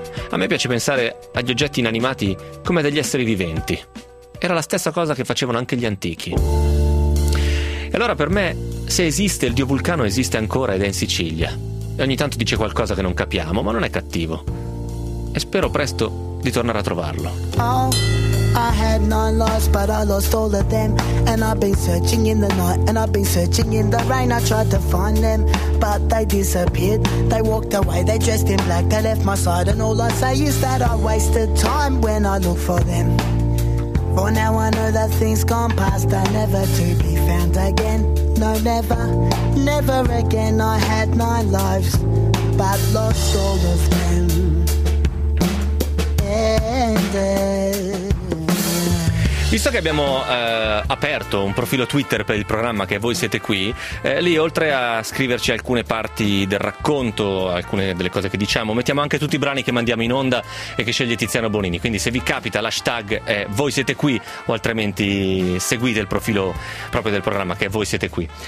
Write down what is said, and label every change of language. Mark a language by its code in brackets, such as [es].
[it] A me piace pensare agli oggetti inanimati come degli esseri viventi. Era la stessa cosa che facevano anche gli antichi. E allora per me, se esiste, il dio vulcano esiste ancora ed è in Sicilia. E ogni tanto dice qualcosa che non capiamo, ma non è cattivo. E spero presto di tornare a trovarlo. [en] I had none lost, but I lost all of them. And I've been searching in the night, and I've been searching in the rain. I tried to find them, but they disappeared. They walked away, they dressed in black, they left my side. And all I say is that I wasted time when I look for them. For now I know that things gone past are never to be found again. No, never, never again. I had nine lives, but lost all of them. Ended. [it] Visto che abbiamo aperto un profilo Twitter per il programma che voi siete qui, lì oltre a scriverci alcune parti del racconto, alcune delle cose che diciamo, mettiamo anche tutti i brani che mandiamo in onda e che sceglie Tiziano Bonini. Quindi se vi capita l'hashtag è voi siete qui, o altrimenti seguite il profilo proprio del programma che è voi siete qui.